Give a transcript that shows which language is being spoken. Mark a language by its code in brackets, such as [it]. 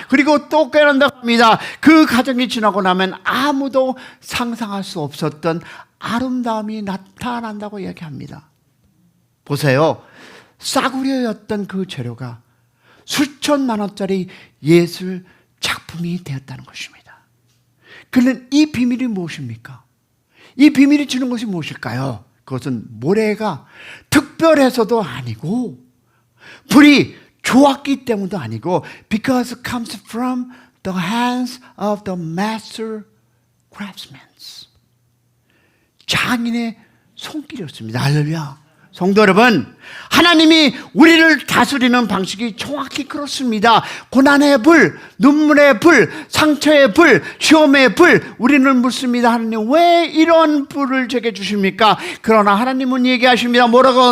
[ko] 그리고 또 깨어난다고 합니다. 그 과정이 지나고 나면 아무도 상상할 수 없었던 아름다움이 나타난다고 이야기합니다. 보세요. 싸구려였던 그 재료가 수천만 원짜리 예술 작품이 되었다는 것입니다. 그런데 이 비밀이 무엇입니까? 이 비밀이 주는 것이 무엇일까요? 그것은 모래가 특별해서도 아니고 불이 좋았기 때문도 아니고 [en] because it comes from the hands of the master craftsmen. [ko] 장인의 손길이었습니다. 할렐루야. 성도 여러분, 하나님이 우리를 다스리는 방식이 정확히 그렇습니다. 고난의 불, 눈물의 불, 상처의 불, 시험의 불, 우리는 묻습니다. 하나님 왜 이런 불을 제게 주십니까? 그러나 하나님은 얘기하십니다. 뭐라고?